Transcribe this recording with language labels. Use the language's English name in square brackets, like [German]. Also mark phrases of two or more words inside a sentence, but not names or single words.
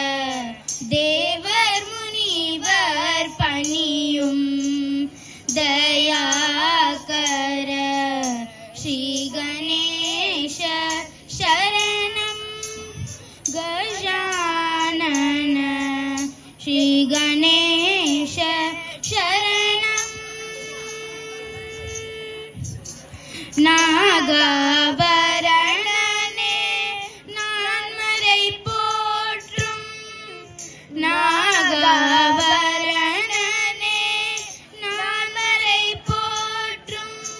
[Tamil] தேவர் முனிவர் பணியும் தயாகர. [Sanskrit] श्री गणेश शरणम् गजानन. श्री गणेश शरणम्. [Tamil] நாகாபரணனே நான் மறை போற்றும். நாகாபரணனே நான் மறை போற்றும்.